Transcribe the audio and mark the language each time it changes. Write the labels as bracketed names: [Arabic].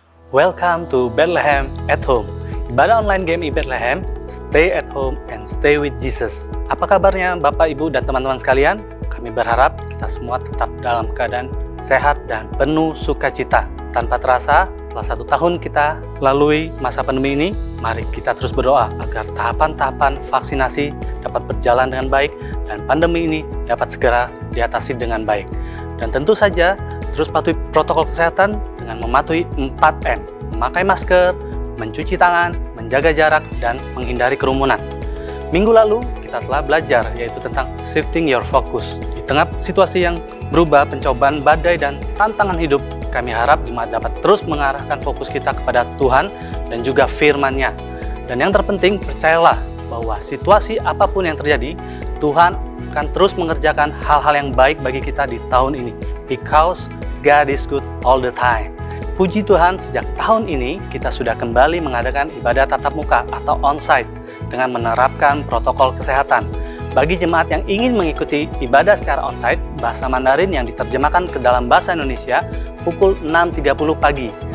[English] Welcome to Bethlehem at Home. [Indonesian] Ibadah online game Bethlehem, [English] stay at home and stay with Jesus. [Indonesian] Apa kabarnya Bapak, Ibu, dan teman-teman sekalian? Kami berharap kita semua tetap dalam keadaan sehat dan penuh sukacita. Tanpa terasa, setelah 1 tahun kita lalui masa pandemi ini, mari kita terus berdoa agar tahapan-tahapan vaksinasi dapat berjalan dengan baik dan pandemi ini dapat segera diatasi dengan baik. Dan tentu saja, terus patuhi protokol kesehatan dengan mematuhi 4M, memakai masker, mencuci tangan, menjaga jarak, dan menghindari kerumunan. Minggu lalu, kita telah belajar yaitu tentang [English] shifting your focus. [Indonesian] Di tengah situasi yang berubah, pencobaan, badai, dan tantangan hidup, kami harap jemaat dapat terus mengarahkan fokus kita kepada Tuhan dan juga firman-Nya. Dan yang terpenting, percayalah bahwa situasi apapun yang terjadi, Tuhan akan terus mengerjakan hal-hal yang baik bagi kita di tahun ini. [English] Because God is good all the time. [Indonesian] Puji Tuhan, sejak tahun ini kita sudah kembali mengadakan ibadah tatap muka atau onsite dengan menerapkan protokol kesehatan. Bagi jemaat yang ingin mengikuti ibadah secara onsite, bahasa Mandarin yang diterjemahkan ke dalam bahasa Indonesia pukul 6.30 pagi.